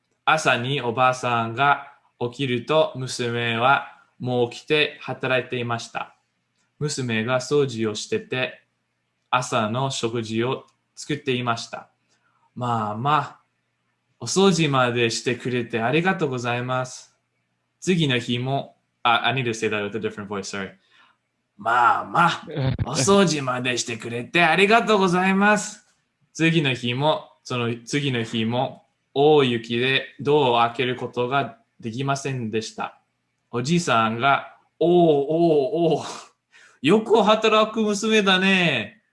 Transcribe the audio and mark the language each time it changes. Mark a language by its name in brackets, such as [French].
[Japanese] 朝におばあさんが起きると娘はもう起きて働いていました。娘が掃除をしてて朝の食事を作っていました。まあ、お掃除までしてくれてありがとうございます。次の日も、 [English] I need to say that with a different voice, sorry. [Japanese] まあ、お掃除までしてくれてありがとうございます。次の日も大雪でドアを開けることができませんでした。おじいさんが、おう、よく働く娘だね。